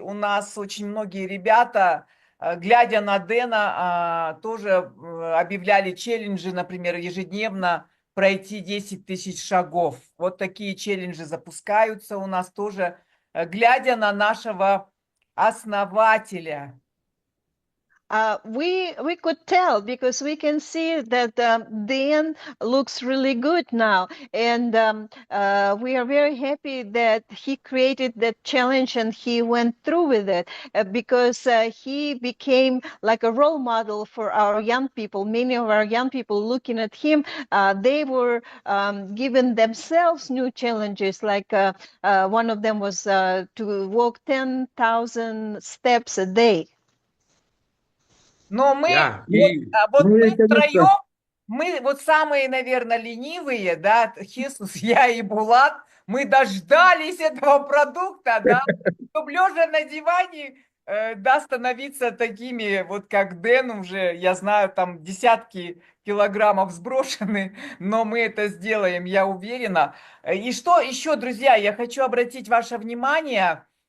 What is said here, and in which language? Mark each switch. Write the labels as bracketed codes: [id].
[ru] У нас очень многие ребята, глядя на Дэна, тоже объявляли челленджи, например, ежедневно пройти 10 тысяч шагов. Вот такие челленджи запускаются у нас тоже, глядя на нашего основателя. [en] We could tell because we can see that Dan looks really good now, and we are very happy that he created that challenge and he went through with it because he became like a role model for our young people. Many of our young people looking at him, they were given themselves new challenges. Like one of them was to walk 10,000 steps a day. [ru] Но мы, [en] yeah, [ru] вот Ну, мы и, конечно, втроем, мы вот самые, наверное, ленивые, да, Хисус, я и Булат, мы дождались этого продукта, да, чтобы лежа на диване, да, становиться такими, вот как Дэн уже, я знаю, там десятки килограммов сброшены, но мы это сделаем, я уверена. И что еще, друзья, я хочу обратить ваше внимание,